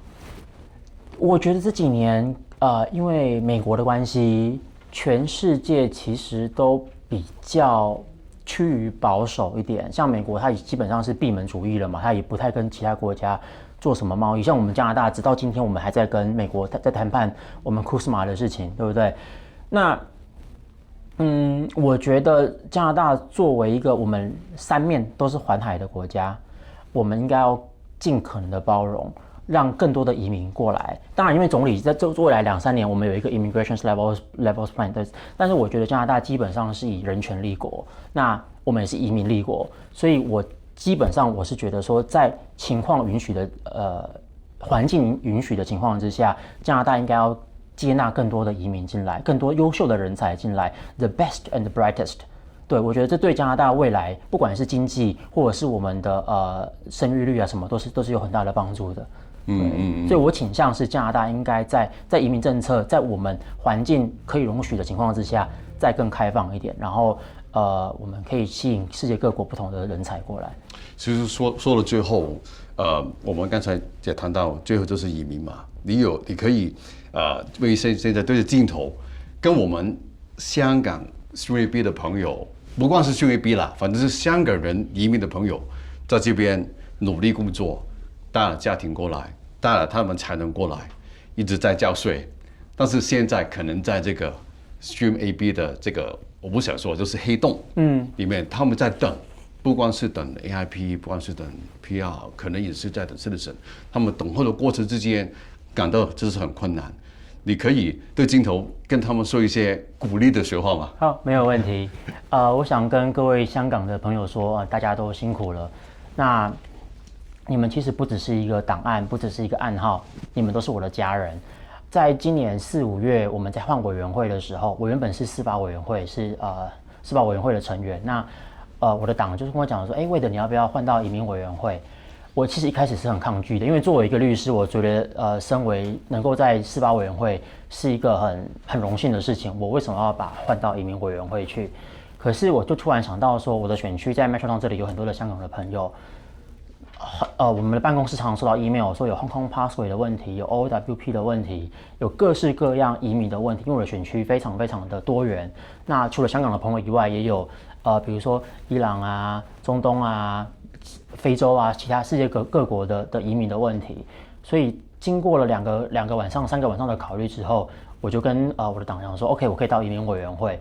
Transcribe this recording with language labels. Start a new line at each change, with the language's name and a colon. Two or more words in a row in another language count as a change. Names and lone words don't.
Chinese: 我觉得这几年因为美国的关系，全世界其實都比較趨於保守一點，像美國，它基本上是閉門主義了嘛，它也不太跟其他國家做什麼貿易。像我們加拿大，直到今天我們還在跟美國在談判我們 CUSMA 的事情，對不對？那我覺得加拿大作為一個我們三面都是環海的國家，我們應該要盡可能的包容，讓更多的移民過來。當然，因為總理在未來2-3年，我們有一個
English: immigration levels plan，
Chinese: 但是我覺得加拿大基本上是以人權立國，那我們也是移民立國，所以我基本上我是覺得說，在情況允許的環境允許的情況之下，加拿大應該要接納更多的移民進來，更多優秀的人才進來 ，
English: the best and the brightest。
Chinese: 對，我覺得這對加拿大未來，不管是經濟或者是我們的生育率什麼，都是有很大的幫助的。所以我傾向是加拿大應該在移民政策在我們環境可以容許的情況之下，再更開放一點，然後我們可以吸引世界各國不同的人才過來。其實說了最後，我們剛才也談到，最後就是移民嘛，你可以為現在對着鏡頭跟我們香港 3AB 的朋友，不光是 3AB 啦，反正是香港人移民的朋友，在這邊努力工作，帶了家庭過來，帶了他們才能過來，一直在交稅，但是現在可能在這個 3AB 的這個我不想說就是黑洞，裡面他們在等，不光是等 AIP， 不光是等 PR， 可能也是在等 citizen， 他們等候的過程之間感到这是很困難。你可以對鏡頭跟他們說一些鼓勵的說話嗎？好，沒有問題。我想跟各位香港的朋友說，大家都辛苦了。那你們其實不只是一個檔案，不只是一個暗號，你們都是我的家人。在今年4、5月，我們在換委員會的時候，我原本是司法委員會，是司法委員會的成員。那我的黨就是跟我講說，Wade，你要不要換到移民委員會？我其實一開始是很抗拒的，因為作為一個律師，我覺得身為能夠在司法委員會是一個很榮幸的事情。我為什麼要把換到移民委員會去？可是我就突然想到說，我的選區在 Metro Town 這裡有很多的香港的朋友，我們的辦公室常常收到 email 說有 Hong Kong Pathway 的問題，有 OWP 的問題，有各式各樣移民的問題。因為我的選區非常非常的多元，那除了香港的朋友以外，也有比如說伊朗啊、中東啊、非洲啊，其他世界各國的移民的問題。所以經過了兩個晚上、3個晚上的考慮之後，我就跟我的黨講說 ，OK， 我可以到移民委員會。